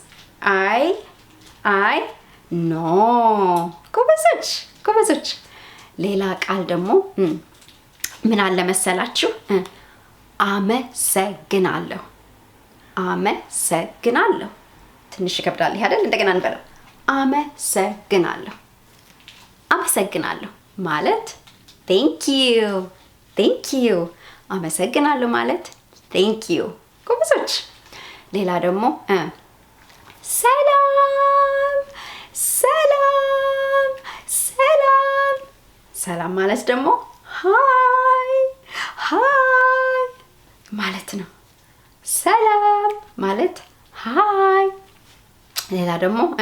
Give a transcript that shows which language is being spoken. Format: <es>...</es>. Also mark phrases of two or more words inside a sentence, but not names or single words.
<en>I know።</en> <am>ጎበዞች። ሌላ ቃል ደግሞ ምን አለ መሰላችሁ? አመሰግናለሁ። ትንሽ ይከብዳል አይደል? እንደገና እንበለው። አመሰግናለሁ ማለት</am> <en>thank you።</en> <am>አመሰግናለሁ ማለት</am> <en>thank you።</en> <am>ጎበዞች። ሌላ ደግሞ ሰላም ማለት ደግሞ hi ማለት ነው። ሰላም ማለት hi። ሌላ ደግሞ</am>